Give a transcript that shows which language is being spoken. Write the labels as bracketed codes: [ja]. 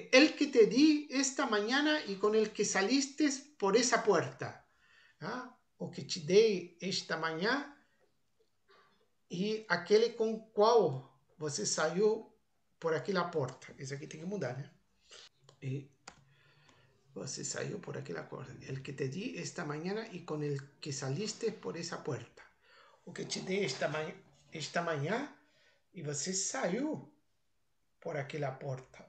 [es] El que te di esta mañana y con el que saliste por esa puerta. ¿Ah? [pt] O que te dei esta manhã e aquele com o qual você saiu por aquela porta. Esse aqui tem que mudar, né? E você saiu por aquela porta. [es] El que te di esta mañana y con el que saliste por esa puerta. [pt] O que te dei esta manhã e você saiu por aquela porta.